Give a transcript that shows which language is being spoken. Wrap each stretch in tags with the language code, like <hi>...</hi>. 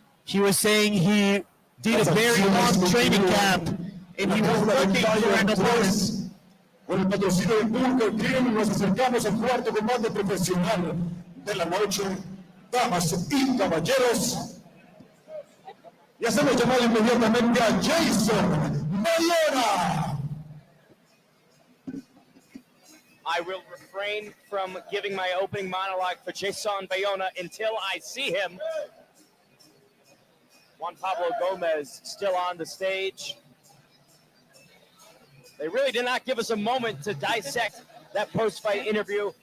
<en>He was saying he did a very long training camp and he was looking for an opponent.</en> <es>Con el patrocinio de Dunkerque nos acercamos al cuarto combate profesional de la noche, damas y caballeros. Y hacemos llamado inmediatamente a Jeisson, Bayona.</es> <en>I will refrain from giving my opening monologue for Jeisson Bayona until I see him. Juan Pablo Gomez still on the stage. They really did not give us a moment to dissect that post-fight interview.</en>